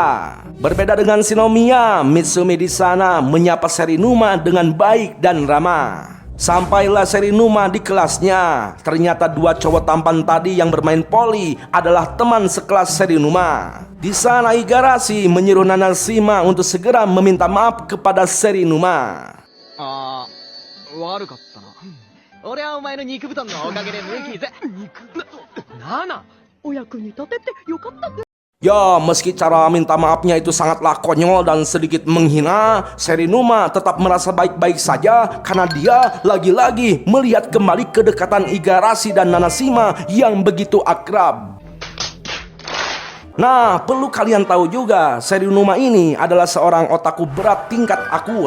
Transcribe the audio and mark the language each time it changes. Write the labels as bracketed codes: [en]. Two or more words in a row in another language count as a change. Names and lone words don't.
[id] Berbeda dengan Shinomiya, Mitsumi di sana menyapa Serinuma dengan baik dan ramah. Sampailah Serinuma di kelasnya. Ternyata dua cowok tampan tadi yang bermain poli adalah teman sekelas Serinuma. Di sana Igarashi menyuruh Nanashima untuk segera meminta maaf kepada Serinuma. [ja] 悪かったな。俺はお前の肉布団のおかげで無傷。なあ、お役に立ててよかったね。 [id] Ya, meski cara minta maafnya itu sangatlah konyol dan sedikit menghina, Serinuma tetap merasa baik-baik saja karena dia lagi-lagi melihat kembali kedekatan Igarashi dan Nanashima yang begitu akrab. Nah, perlu kalian tahu juga, Serinuma ini adalah seorang otaku berat tingkat akut.